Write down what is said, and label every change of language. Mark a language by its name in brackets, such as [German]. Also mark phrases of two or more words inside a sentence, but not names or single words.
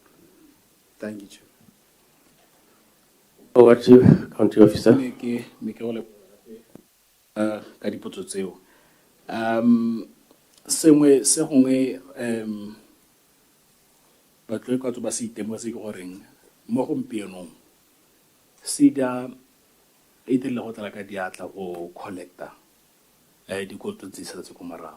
[English] Thank you, Chair. Over to you, County Officer. [Tswana] Me ke ole ka dipotso tseo. Sengwe se gongwe batlo ka tso ba se itemogela se ke goreng mo gompienong SEDA e dirile go tla ka diatla go collecta dikoloto tse sa tse ko morago.